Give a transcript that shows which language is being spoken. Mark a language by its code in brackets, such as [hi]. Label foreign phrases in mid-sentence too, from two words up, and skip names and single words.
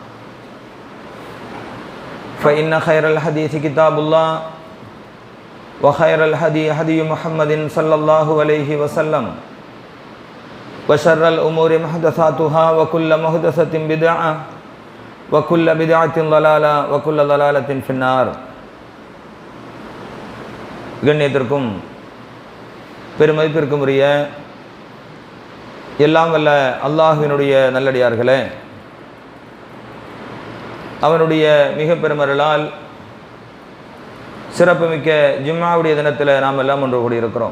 [ar] فإن خير الحديث كتاب الله وخير الهدي هدي محمد صلى الله عليه وسلم وشر الأمور محدثاتها وكل محدثة بدعة وكل بدعة ضلالة وكل ضلالة في النار. [ta] கண்ணியத்திற்கும் பெருமதிப்பிற்கும் உரிய எல்லாம் வல்ல அல்லாஹ்வினுடைய நல்லடியார்களே, அவனுடைய மிக பெருமருளால் சிறப்புமிக்க ஜும்மாவுடைய தினத்தில் நாம் எல்லாம் ஒன்று கூடியிருக்கிறோம்.